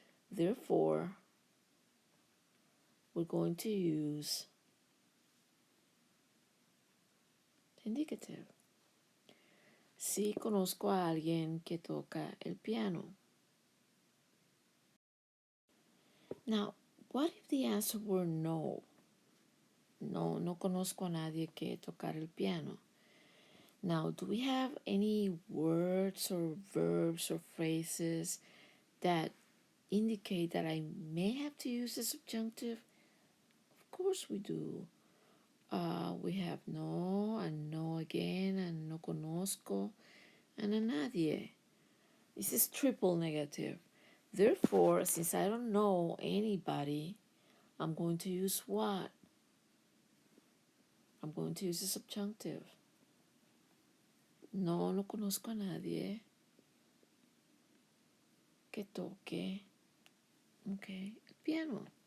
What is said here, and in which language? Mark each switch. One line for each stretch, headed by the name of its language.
English: Therefore, we're going to use the indicative.
Spanish: Sí, conozco a alguien que toca el piano.
English: Now, what if the answer were no?
Spanish: No, no conozco a nadie que tocar el piano.
English: Now, do we have any words or verbs or phrases that indicate that I may have to use the subjunctive? Of course we do. We have no and no again and
Spanish: no conozco
English: and
Spanish: a nadie.
English: This is triple negative. Therefore, since I don't know anybody, I'm going to use what? I'm going to use the subjunctive.
Spanish: No, no conozco a nadie que toque, okay, el piano.